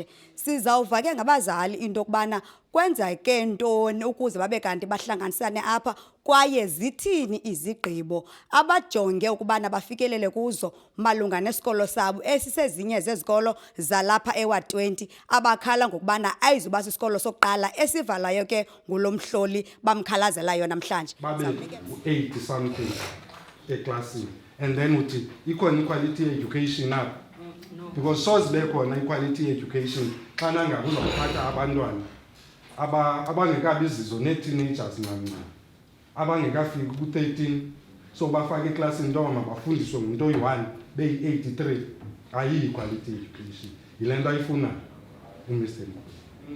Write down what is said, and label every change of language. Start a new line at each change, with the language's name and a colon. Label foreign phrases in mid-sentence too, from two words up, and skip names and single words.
Xhosa: Sizawuva ke ngabazali into okubana kwenzeke ntoni ukuze babe kanti bahlanganisane apha kwaye zithini izigqibo abajonge ukubana bafikelele kuzo malunga nesikolo sabo esisezinye zezikolo zalapha eWard 20 abakhala ngokubana ayizuba sisikolo sokuqala esivalayo ke ngulomhloli bamkhalazelayo namhlanje. Babe 80 something eclassini
English: and then
Xhosa: uthi ikhona
English: quality education
Xhosa: up because soze bekhona
English: quality education
Xhosa: xa nangabe uzawuphatha abantwana abangekabi izizo ne-teenagers ncancane abangekafiki ku-13 so bafake eklasini nto mabafundiswe ngumuntu oyi-1 beyi-83 ayiyi
English: quality education
Xhosa: yile nto ayifunayo uMr Mkhwezi.